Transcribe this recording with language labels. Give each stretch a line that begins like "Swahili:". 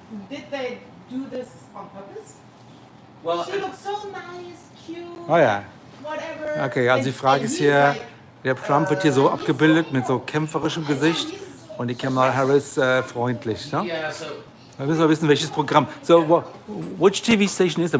English: Did they do this on purpose? Well, she looks so nice, cute.
German: Oh ja.
English: Whatever.
German: Okay, also die Frage ist hier, der Trump wird hier so abgebildet mit so kämpferischem Gesicht und die Kamala Harris freundlich, ne?
English: Yeah,
German: Da müssen wir wissen, welches Programm.
English: So, which TV station is it?